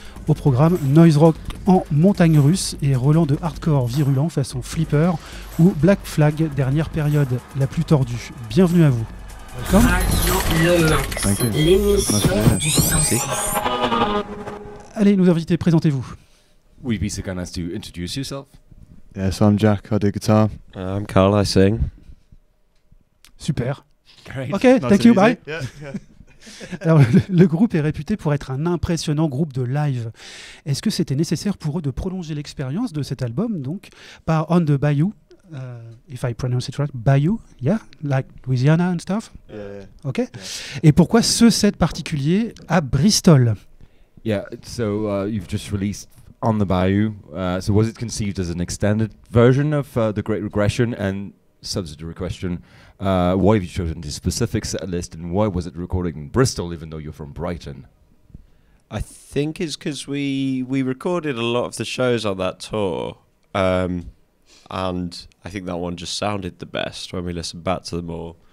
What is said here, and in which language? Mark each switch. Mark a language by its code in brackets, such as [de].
[fr] Au programme, noise rock en montagne russe et relents de hardcore virulent façon Flipper ou Black Flag, dernière période la plus tordue. Bienvenue à vous. [en] Welcome. [fr] Radio Lomax, l'émission du 106. Allez, nos invités, présentez-vous. [en] Would you be so kind as to introduce yourself? Yes, I'm Jack, I do guitar. I'm Carl, I sing. [fr] Super. [en] Great. Ok, thank you, bye. Yeah, yeah. [fr] Alors, le groupe est réputé pour être un impressionnant groupe de live. Est-ce que c'était nécessaire pour eux de prolonger l'expérience de cet album, donc, par On the Bayou, [en] if I pronounce it right, Bayou, yeah, like Louisiana and stuff? Yeah. Ok. [fr] Et pourquoi ce set particulier à Bristol? [en] Yeah, so you've just released On the Bayou. So was it conceived as an extended version of The Great Regression? And subsidiary question, why have you chosen this specific set list and why was it recorded in Bristol even though you're from Brighton? I think it's because we recorded a lot of the shows on that tour, and I think that one just sounded the best when we listened back to them all.